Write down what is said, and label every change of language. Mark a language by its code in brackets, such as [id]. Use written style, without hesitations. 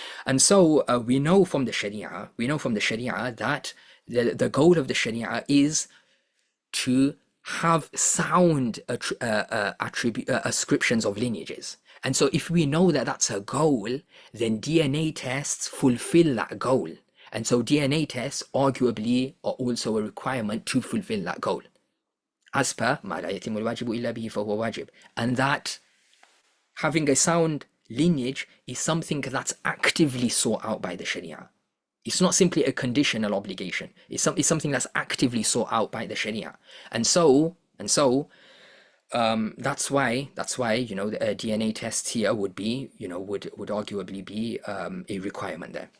[en] And so we know from the Sharia that the goal of the Sharia is to have sound ascriptions of lineages. And so if we know that that's a goal, then DNA tests fulfill that goal. And so DNA tests arguably are also a requirement to fulfill that goal. As per [ar] مَا لَا يَتِمُّ الْوَاجِبُ إِلَّا بِهِ فَهُوَ وَاجِبٌ. [en] And that having a sound lineage is something that's actively sought out by the Sharia. It's not simply a conditional obligation. It's something that's actively sought out by the Sharia. And so that's why the DNA tests here would be would arguably be a requirement there.